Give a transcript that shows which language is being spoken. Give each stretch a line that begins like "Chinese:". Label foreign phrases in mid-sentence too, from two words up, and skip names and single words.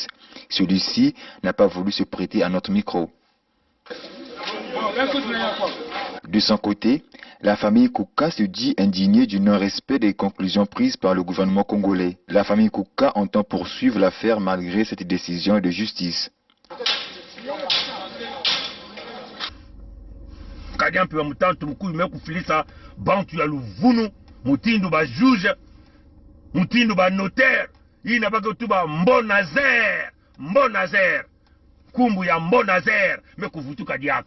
French: Celui-ci n'a pas voulu se prêter à notre micro. De son côté, la famille Kouka se dit indignée du non-respect des conclusions prises par le gouvernement congolais. La famille Kouka entend poursuivre l'affaire malgré cette décision de justice.
Kongo: Nkadia Mpemba Mutantu Mukuyu mekufilisa bantu ya Luvunu mutindu ba juge mutindu ba notaire ina baka tuba Mbonazer kumbu ya Mbonazer mekuvutuka diaka.